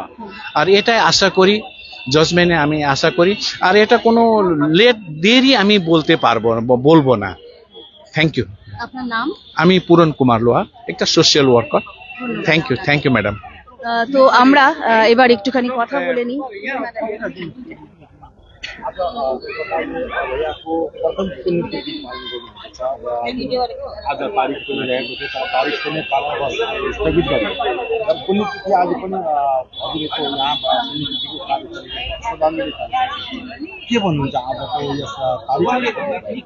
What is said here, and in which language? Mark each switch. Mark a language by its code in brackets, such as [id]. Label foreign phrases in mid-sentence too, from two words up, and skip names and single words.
[bn] আর এটাই আশা করি, জাজমেন্টে আমি আশা করি। আর এটা কোনো দেরি আমি বলবো না। [en] thank you. [bn] আপনার নাম? আমি পূরণ কুমার লোহার, একটা [en] social worker. thank you madam. [bn] তো আমরা এবার একটুখানি কথা বলে নিই। [ne] आज तारिख पनि रहेको थियो, तर तारिख पनि कालावश स्थगित गरियो। र पुण्यतिथि आज पनि हजुरको यहाँ पुण्यतिथिको कार्यक्रम श्रद्धाञ्जली के भन्नुहुन्छ आजको यस तारिख?